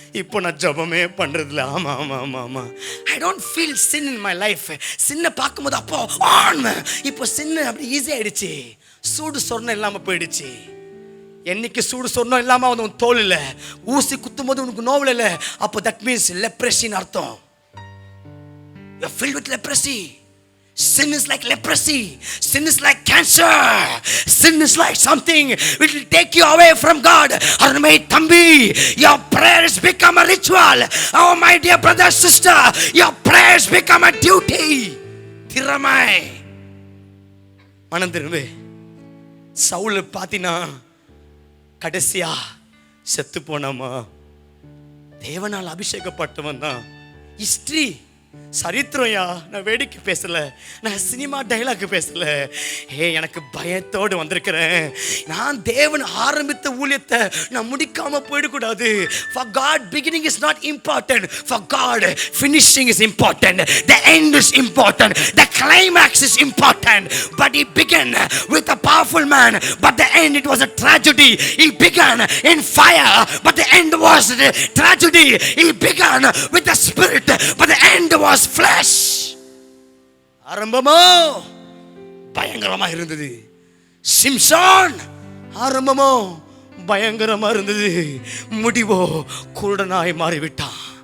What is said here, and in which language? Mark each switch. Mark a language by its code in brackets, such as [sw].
[ta] இப்போ நான் ஜெபமே பண்றதில்ல. ஆமா ஆமா ஆமா ஆமா. [en] I don't feel sin in my life. [ta] சின்ன பார்க்கும்போது அப்போ ஆன்வேன். இப்போ சின்ன அப்படி ஈஸி ஆயிடுச்சு. சூடு சொர்ணம் இல்லாம போயிடுச்சு. என்னைக்கு சூடு சொர்ணம் இல்லாம உன் தோல் இல்லை, ஊசி குத்தும் போது உனக்கு நோவில் இல்லை, அப்போ தட் மீன்ஸ் லெப்ரஸின்னு அர்த்தம். [en] You're filled with leprosy. Sin is like leprosy. Sin is like cancer. Sin is like something which will take you away from God. Arunmai Thambi, your prayers become a ritual. Oh my dear brother, sister, your prayers become a duty. [ta] Thiramai. மனந்திரும்பு. Saul பாத்தினா கடைசியா செத்து போனாமா. தேவனால் அபிஷேகப்பட்டவன் தான். History சரித்திரம்யா. நான் வேடிக்கை பேசல, நான் cinema dialogue பேசல. எனக்கு பயத்தோடு வந்திருக்கிறேன். நான் தேவன் ஆரம்பித்த ஊழியத்தை நான் முடிக்காம போயிடக்கூடாது. [en] For God beginning is not important. For God finishing is important. The end is important. The climax is important. But he began with a powerful man, but the end it was a tragedy. He began in fire, but the end was a tragedy. He began with the spirit, but the end was flesh. [ta] ஆரம்பமோ பயங்கரமா இருந்தது. சிம்சோன் ஆரம்பமோ பயங்கரமா இருந்தது, முடிவோ குருடனாய் மாறிவிட்டான்.